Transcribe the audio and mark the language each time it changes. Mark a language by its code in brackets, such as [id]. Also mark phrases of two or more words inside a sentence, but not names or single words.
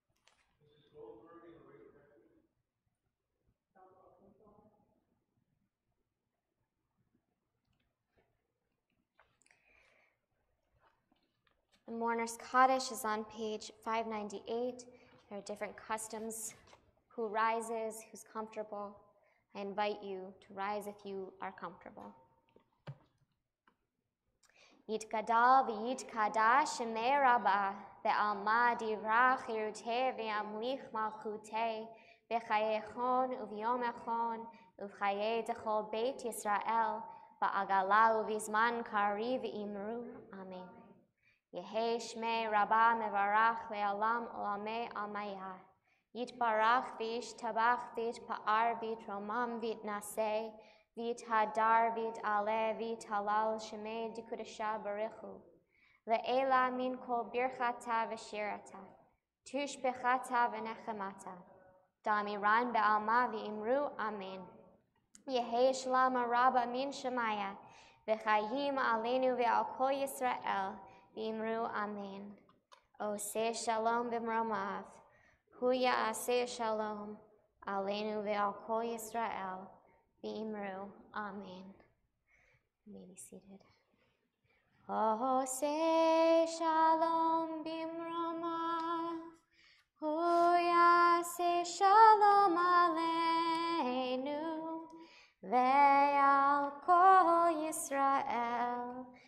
[en] The Mourner's Kaddish is on page 598. There are different customs. Who rises, who's comfortable. I invite you to rise if you are comfortable. [arc] יתגדל ויתקדש שמיה רבא בעלמא די ברא כרעותה וימליך מלכותה בחייכון וביומיכון ובחיי דכל בית ישראל בעגלא ובזמן קריב ואמרו. Amen. יהא שמה רבא מברך לעלם עלמי עלמיא. יתברך וישתבח ויתפאר ויתרומם ויתנשא ויתהדר ויתעלה ויתהלל שמה דקודשא בריך הוא. לעלא מן כל ברכתא ושירתא. תשבחתא ונחמתא. דאמירן בעלמא ואמרו. אמן. יהא שלמא רבא מן שמיא. [he] וחיים עלינו ועל כל ישראל. [arc] ואמרו. אמן. [he] עושה שלום במרומיו. הוא יעשה שלום. עלינו ועל כל ישראל. V'imru. [en] Amen. You may be seated. [he] עושה שלום במרומיו. הוא יעשה שלום עלינו ועל כל ישראל.